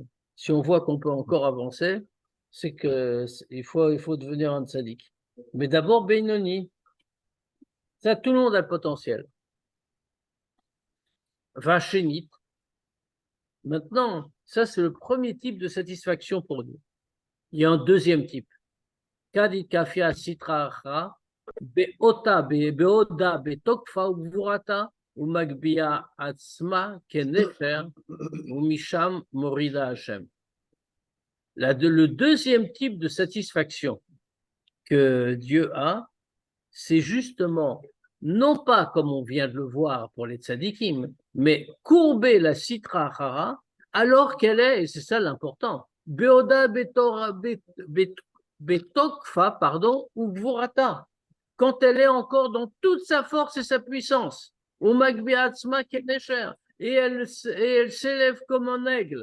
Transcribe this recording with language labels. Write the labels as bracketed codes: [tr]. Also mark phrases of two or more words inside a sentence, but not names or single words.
[fr] Si on voit qu'on peut encore avancer, c'est qu'il faut devenir un tzaddik. Mais d'abord, Bainoni. Ça, tout le monde a le potentiel. Vachénite. Maintenant, ça, c'est le premier type de satisfaction pour nous. Il y a un deuxième type. [he] כד אתכפיא סטרא אחרא, בעודה בעודה בתוקפה ובגבורתה, ומגביה עצמה כנשר, ומשם מורידה השם. [fr] Le deuxième type de satisfaction que Dieu a, c'est justement, non pas comme on vient de le voir pour les tzadikim, mais courber la [he] סטרא אחרא [fr] alors qu'elle est, et c'est ça l'important, [he] בעודה בתוקפה, [fr] pardon, ou gvorata, quand elle est encore dans toute sa force et sa puissance, ou [he] מגביה עצמה כנשר, [fr] et elle s'élève comme un aigle.